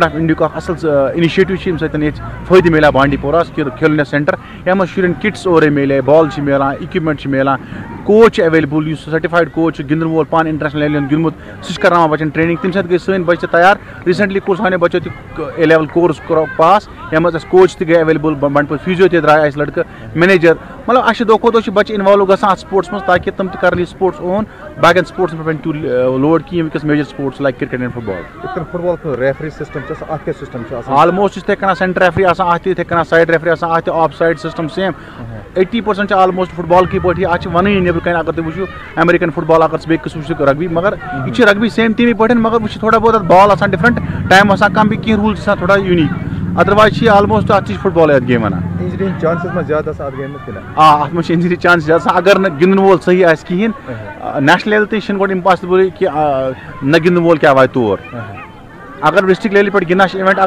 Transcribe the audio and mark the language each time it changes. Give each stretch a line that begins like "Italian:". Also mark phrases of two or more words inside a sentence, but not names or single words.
English: of India
Kashmiri: اکھ اصل انِشیٹِو چھِ ییٚمہِ سۭتۍ ییٚتہِ فٲیدٕ مِلیو بانڈی پوراہس کھیلو انڈیا سینٹر یتھ منٛز شُرٮ۪ن کٹس اورے مِلے بال چھِ مِلان اِکوپمنٹ چھِ مِلان کوچ چھِ ایویلیبل یُس
English: certified coach
Kashmiri: چھُ گِنٛدن وول پانہٕ انٹرنیشنل لیولہِ ہُنٛد گِنٛدمُت سُہ چھُ کرناوان بچن ٹرینِنٛگ تمہِ سۭتۍ گٔے سٲنۍ بچہِ تہِ تیار ریٖسنٹلی کوٚر سانیو بچو تہِ
English: A level course
Kashmiri: پاس یتھ منٛز اَسہِ کوچ تہِ گٔے ایویلیبل بنڈپور فیٖزیو تہِ درٛاے اَسہِ لڑکہٕ مینیجر مطلب اَسہِ چھِ دۄہ کھۄتہٕ دۄہ چھِ بچہِ اِنوالو گژھان اتھ سپورٹس منٛز تاکہِ تِم تہِ کرن یہِ سپورٹس اون باقین سپورٹسن پٮ۪ٹھ تیوٗت لوڈ کِہیٖنۍ وٕنکیٚس
English: major sports like cricket and football
Kashmiri: یِتھ کٔنۍ
English: football referee system
Kashmiri: چھُ آسان اتھ کیاہ سسٹم چھُ آسان آلموسٹ یِتھٕے کٔنۍ
English: centre referee
Kashmiri: آسان اتھ تہِ یِتھٕے کٔنۍ
English: side referee
Kashmiri: آسان اتھ تہِ
English: offside system same
Kashmiri: 80% چھِ آلموسٹ فٹ بال کی پٲٹھی اتھ چھِ ونٲنی نیبرٕ کٔنۍ اگر تُہۍ وٕچھِو
English: American football
Kashmiri: اگر ژٕ بیٚیہِ قٕسمٕچ چھِ رگبی مگر یہِ چھِ رگبی سیم تمی پٲٹھۍ مگر وٕچھ تھوڑا بہت اتھ بال آسان
English: different time
Kashmiri: آسان کم بیٚیہِ کینٛہہ روٗلز آسان تھوڑا
English: unique otherwise
Kashmiri: چھِ یہِ آلموسٹ اتھ چھِ فٹ بالٕے اتھ گیم ونان انجری ہٕنٛدۍ چانسز ما زیادٕ آسان اتھ گیمہِ منٛز کِنہٕ اتھ منٛز چھِ
English: injury chance
Kashmiri: زیادٕ آسان اگر نہٕ گِنٛدن وول صحیح آسہِ کِہیٖنۍ
English: national level
Kashmiri: تہِ چھِنہٕ گۄڈٕ امپاسبٕل کہِ نہ گِنٛدن وول کیٛاہ واتہِ تور اگر ڈسٹرک لیولہِ پٮ۪ٹھ گِنٛدان چھِ اِوینٹ